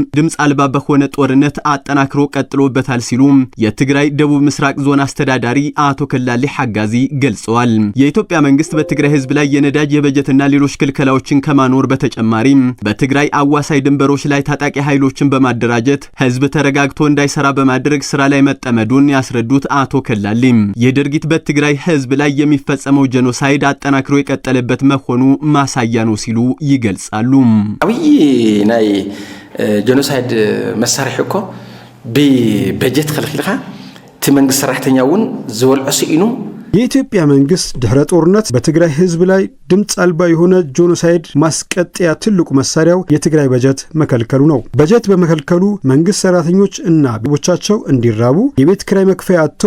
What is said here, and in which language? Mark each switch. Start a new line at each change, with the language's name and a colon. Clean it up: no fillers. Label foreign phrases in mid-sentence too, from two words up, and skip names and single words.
Amharic: ድምጽ አልባ በሆነ ጦርነት አጠናክሮ ቀጥሎበታል ሲሉ የትግራይ ደቡብ ምስራቅ ዞን አስተዳዳሪ አቶ ከላሊ ሐጋዚ ገልጸዋል። የኢትዮጵያ መንግስት በትግራይ ህዝብ ላይ የነዳጅ የበጀትና ሌሎች ክልከላዎችን ከማኖር በተጨማሪ በትግራይ አዋሳኝ ድንበሮች ላይ ታጣቂ ኃይሎችን በማደራጀት ህዝብ ተረጋግቶ እንዳይሰራ በማድረግ ስራ ላይ መጠመዱን ያስረዱት አቶ ከላሊ ድርጊት በትግራይ ህዝብ ላይ የሚፈጸመው ጄኖሳይድ አጠናክሮ የቀጠለበት መሆኑ ማሳያ ነው ሲሉ ይገልጻሉ።
Tigrinya: አብይ ናይ ጄኖሳይድ መሳሪሕ እኮ በበጀት ከልክልካ እቲ መንግስት ሰራሕተኛውን ዝወልዑ ሲኢኑ
Amharic: የኢትዮጵያ መንግስት ድህረ ጦርነት በትግራይ ህዝብ ላይ ድምጽ አልባ የሆነ ጄኖሳይድ ማስቀጠያ ትልቁ መሳሪያው የትግራይ በጀት መከልከሉ ነው። በጀት በመከልከሉ መንግስት ሰራተኞች እና ቤተሰቦቻቸው እንዲራቡ፣ የቤት ኪራይ መክፈያ አጥተው